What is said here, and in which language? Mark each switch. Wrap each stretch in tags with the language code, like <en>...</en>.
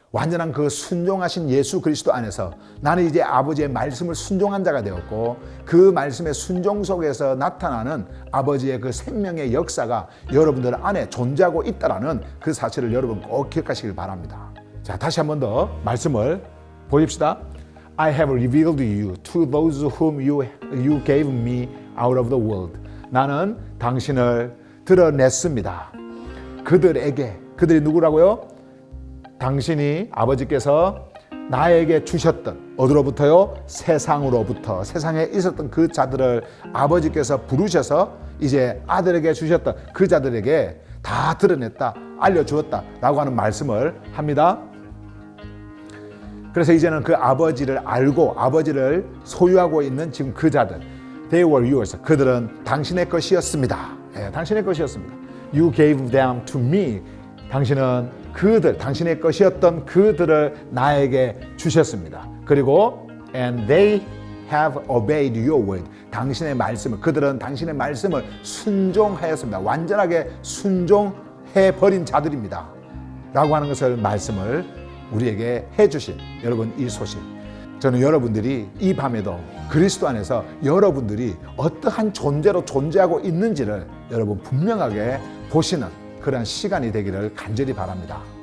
<ko>완전한 그 순종하신 예수 그리스도 안에서 나는 이제 아버지의 말씀을 순종한 자가 되었고 그 말씀의 순종 속에서 나타나는 아버지의 그 생명의 역사가 여러분들 안에 존재하고 있다는 그 사실을 여러분 꼭 기억하시길 바랍니다. 자, 다시 한 번 더 말씀을 보십시다.</ko> <en>I have revealed you to those whom you gave me out of the world.</en> <ko>나는 당신을 드러냈습니다. 그들이 누구라고요? 당신이 아버지께서 나에게 주셨던 어디로부터요? 세상으로부터 세상에 있었던 그 자들을 아버지께서 부르셔서 이제 아들에게 주셨던 그 자들에게 다 드러냈다, 알려주었다 라고 하는 말씀을 합니다. 그래서 이제는 그 아버지를 알고 아버지를 소유하고 있는 지금 그 자들,</ko> <en>they were yours.</en> <ko>그들은 당신의 것이었습니다. 당신의 것이었습니다.</ko> <en>You gave them to me.</en> <ko>당신은 당신의 것이었던 그들을 나에게 주셨습니다. 그리고</ko> <en>and they have obeyed your word.</en> <ko>당신의 말씀을, 그들은 당신의 말씀을 순종하였습니다. 완전하게 순종해버린 자들입니다. 라고 하는 것을 말씀을 우리에게 해주신 여러분 이 소식. 저는 여러분들이 이 밤에도 그리스도 안에서 여러분들이 어떠한 존재로 존재하고 있는지를 여러분 분명하게 보시는 그런 시간이 되기를 간절히 바랍니다.</ko>